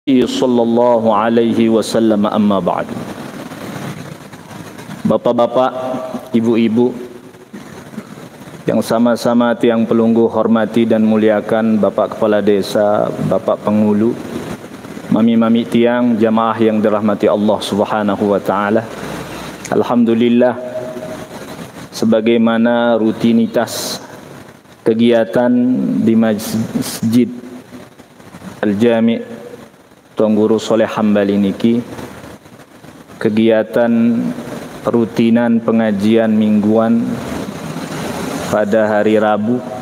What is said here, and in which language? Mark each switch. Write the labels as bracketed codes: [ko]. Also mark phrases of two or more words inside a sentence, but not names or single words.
[ar] صلى الله عليه وسلم أما بعد. [id] Bapak-bapak, ibu-ibu yang sama-sama [sas] tiang pelunggu [id] hormati dan muliakan, Bapak Kepala Desa, Bapak Pengulu, [sas] mami-mami tiang, [id] jamaah yang dirahmati [ar] الله سبحانه وتعالى. [id] Alhamdulillah, sebagaimana rutinitas kegiatan di Masjid Al-Jami' Tuan Guru Soleh Hambali niki, kegiatan rutinan pengajian mingguan pada hari Rabu,